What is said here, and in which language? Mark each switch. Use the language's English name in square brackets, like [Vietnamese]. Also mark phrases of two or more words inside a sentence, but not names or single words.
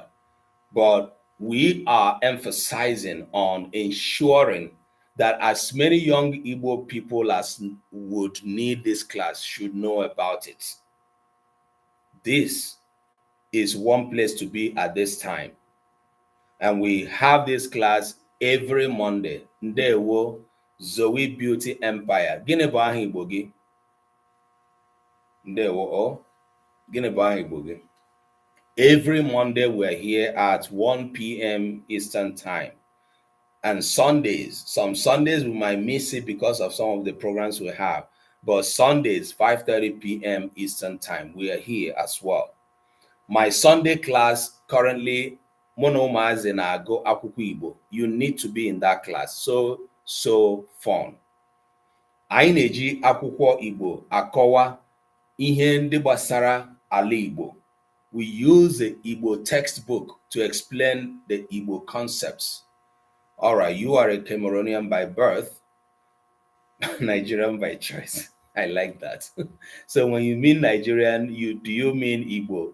[English] But we are emphasizing on ensuring that as many young Igbo people as would need this class should know about it. This is one place to be at this time. And we have this class every Monday. [Igbo] Ndewo, Zoe Beauty Empire. Gịnị bụ aha Igbo gị? Ndewo, gịnị bụ aha Igbo gị? [English] Every Monday we're here at 1 p.m. Eastern Time. And Sundays, some Sundays we might miss it because of some of the programs we have. But Sundays, 5:30 p.m. Eastern Time, we are here as well. My Sunday class currently, [Igbo] Monomazi na-agụ akwụkwọ Igbo. [English] You need to be in that class. So fun. [Igbo] Anyị na-eji akwụkwọ Igbo akọwa ihe ndị gbasara ala Igbo. [English] We use the Igbo textbook to explain the Igbo concepts. All right, you are a Cameroonian by birth, Nigerian by choice. I like that. So when you mean Nigerian, do you mean Igbo?